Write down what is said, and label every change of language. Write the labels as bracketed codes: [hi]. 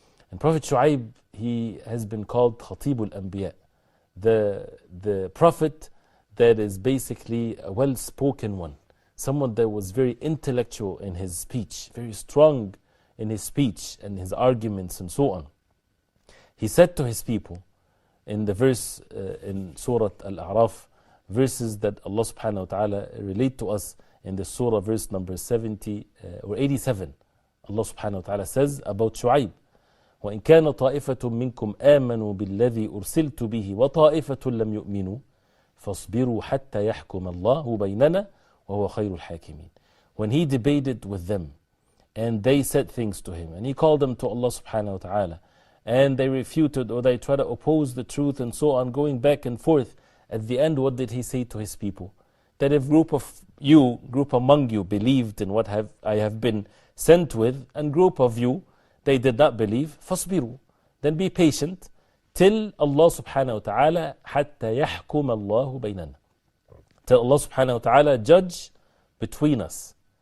[en] And Prophet Shu'aib, he has been called Khatibul Anbiya, the prophet that is basically a well-spoken one, someone that was very intellectual in his speech, very strong in his speech and his arguments and so on. He said to his people in the verse in Surah Al-A'raf, verses that Allah subhanahu wa ta'ala relate to us in the surah, verse number 70 or 87. Allah subhanahu wa ta'ala says about Shu'aib, [ar] وَإِن كَانَ طَائِفَةٌ مِّنكُمْ آمَنُوا بِالَّذِي أُرْسِلْتُ بِهِ وَطَائِفَةٌ لَمْ يُؤْمِنُوا فَاصْبِرُوا حَتَّى يَحْكُمَ اللَّهُ بَيْنَنَا وَهُوَ خَيْرُ الْحَاكِمِينَ. [en] When he debated with them, and they said things to him, and he called them to Allah subhanahu wa ta'ala, and they refuted or they tried to oppose the truth and so on, going back and forth, at the end what did he say to his people? That if group among you believed in what I have been sent with, and group of you, they did not believe, [ar] فَاصْبِرُوا, [en] then be patient, till Allah subhanahu wa ta'ala, [ar] حَتَّى يَحْكُمَ اللَّهُ بَيْنَنَا, [en] till Allah subhanahu wa ta'ala judge between us.